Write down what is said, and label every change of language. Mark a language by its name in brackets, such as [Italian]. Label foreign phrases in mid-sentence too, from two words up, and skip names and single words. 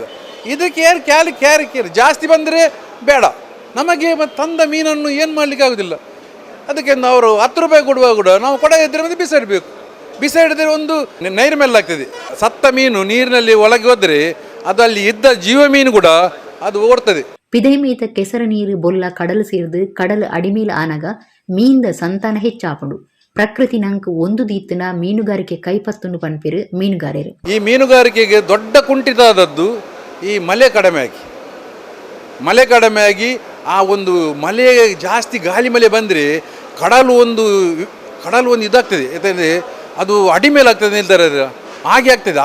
[Kannada] ಇದಕ್ಕೆ ಕೇರ್ ಜಾಸ್ತಿ ಬಂದರೆ ಬೇಡ, ನಮಗೆ ತಂದ ಮೀನನ್ನು ಏನು ಮಾಡಲಿಕ್ಕೆ ಆಗೋದಿಲ್ಲ. ಅದಕ್ಕೆ ಅವರು 10 ರೂಪಾಯಿ ಕೊಡುವಾಗ ಕೂಡ ನಾವು ಕೊಡದಿದ್ದರೆ ಮತ್ತೆ ಬಿಸಾಡಿದರೆ ಒಂದು ನೈರ್ಮಲ್ಯ ಆಗ್ತದೆ. ಸತ್ತ ಮೀನು ನೀರಿನಲ್ಲಿ ಒಳಗೆ ಹೋದರೆ ಅದು ಅಲ್ಲಿ ಇದ್ದ ಜೀವ ಮೀನು ಕೂಡ ಅದು ಓಡ್ತದೆ. [Tulu] ಪಿದೈಮೇತ ಕೆಸರ ನೀರು ಬೊಲ್ಲ ಕಡಲು ಸೇರಿದು ಕಡಲು ಅಡಿಮೇಲ ಆನಗ ಮೀನ್ದ ಸಂತಾನ ಹೆಚ್ಚಾಪುಂಡು. ಪ್ರಕೃತಿ ನಂಕು ಒಂದು ದೀತಿನ ಮೀನುಗಾರಿಕೆ ಕೈಪತ್ತನ್ನು ಪನ್ಪಿರು ಮೀನುಗಾರರು. [Kannada] ಈ ಮೀನುಗಾರಿಕೆಗೆ ದೊಡ್ಡ ಕುಂಠಿತ ಆದದ್ದು ಈ ಮಳೆ ಕಡಿಮೆ ಆಗಿ ಆ ಒಂದು ಮಳೆ ಜಾಸ್ತಿ ಗಾಳಿ ಮಳೆ ಬಂದರೆ ಕಡಲು ಒಂದು ಇದಾಗ್ತದೆ. ಯಾಕಂದರೆ ಅದು ಅಡಿ ಮೇಲೆ ಆಗ್ತದೆ ನಿಲ್ತಾರೆ, ಹಾಗೆ ಆಗ್ತದೆ.